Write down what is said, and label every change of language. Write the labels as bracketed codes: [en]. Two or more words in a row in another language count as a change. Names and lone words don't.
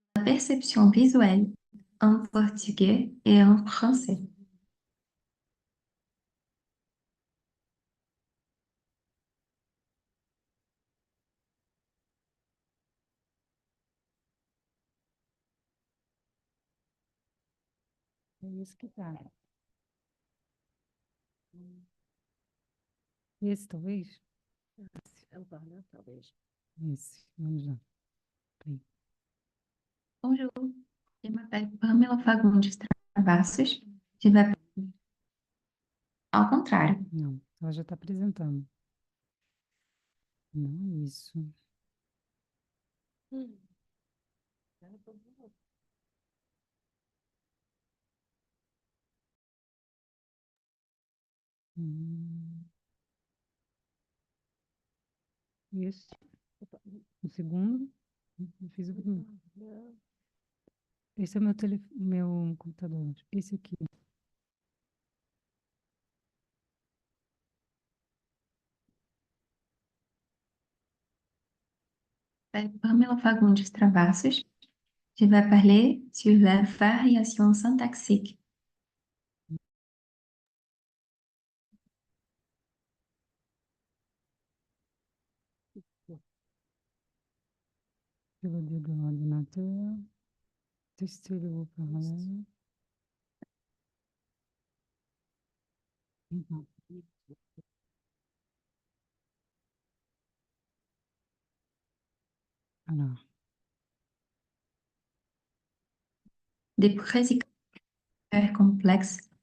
[fr] perception visuelle en portugais et en français. [pt] É isso que tá. Esse, talvez? É o parlante, talvez. Esse, vamos lá. Peraí. [fr] Bonjour, je m'appelle Pamela Fagundes Travassos. Je vais... [pt] Ao contrário. Não, ela já está apresentando. Não é isso. Isso. O segundo. Eu fiz o primeiro. Esse é o meu computador. Esse aqui. Pamela Fagundes Travassos. [fr] Je vais parler sur la variation syntaxique. [pt] Pelo dedo do ordinateur. [fr] Tester le haut-parleur. Então. Alors. Des prédicateurs complexes.